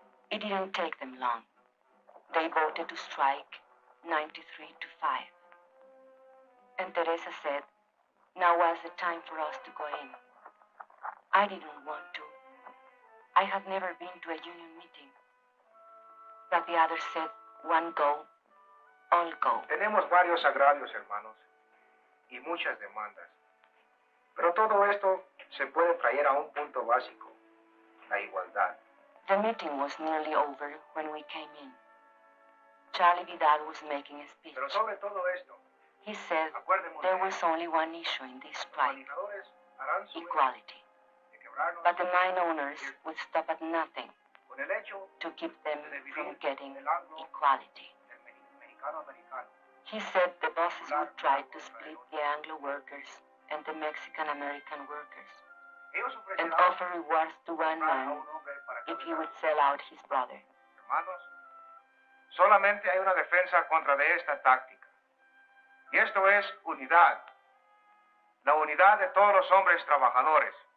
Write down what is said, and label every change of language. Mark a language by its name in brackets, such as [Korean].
[English] It didn't take them long. They voted to strike 93 to 5. And Teresa said, now was the time for us to go in. I didn't want to. I had never been to a union meeting. But the others said, one go, all go. [Spanish] Tenemos varios agravios, hermanos, y muchas demandas. Pero todo esto se puede traer a un punto básico, la igualdad. [English] The meeting was nearly over when we came in. Charlie Vidal was making a speech. [Spanish] Pero sobre todo esto, [English] He said there was only one issue in this strike, equality. But the mine owners would stop at nothing to keep them from getting equality. He said the bosses would try to split the Anglo workers and the Mexican-American workers and offer rewards to one man if he would sell out his brother. [Spanish] Hermanos, solamente hay una defensa contra de esta táctica. Y esto es unidad. La unidad de todos los hombres trabajadores.